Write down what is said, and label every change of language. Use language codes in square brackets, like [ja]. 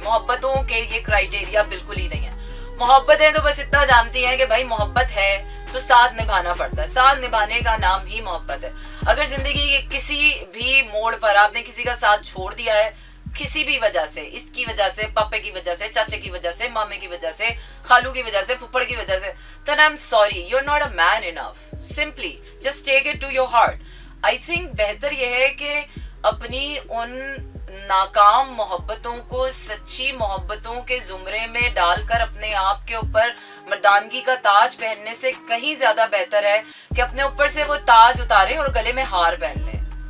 [ur] محبتوں کے یہ کرائٹیریا بالکل ہی نہیں ہے. محبتیں تو بس اتنا جانتی ہیں کہ بھائی محبت ہے تو ساتھ نبھانا پڑتا ہے, ساتھ نبھانے کا نام ہی محبت ہے. اگر زندگی کے کسی بھی موڑ پر آپ نے کسی کا ساتھ چھوڑ دیا ہے کسی بھی وجہ سے, اس کی وجہ سے, پاپے کی وجہ سے, چاچے کی وجہ سے, مامے کی وجہ سے, خالو کی وجہ سے, پھپھڑ کی وجہ سے, [en] then I'm sorry, you're not a man enough. Simply just take it to your heart. I think [ur] بہتر یہ ہے کہ اپنی ان ناکام محبتوں کو سچی محبتوں کے زمرے میں ڈال کر اپنے آپ کے اوپر مردانگی کا تاج پہننے سے کہیں زیادہ بہتر ہے کہ اپنے اوپر سے وہ تاج اتاریں اور گلے میں ہار پہن لیں.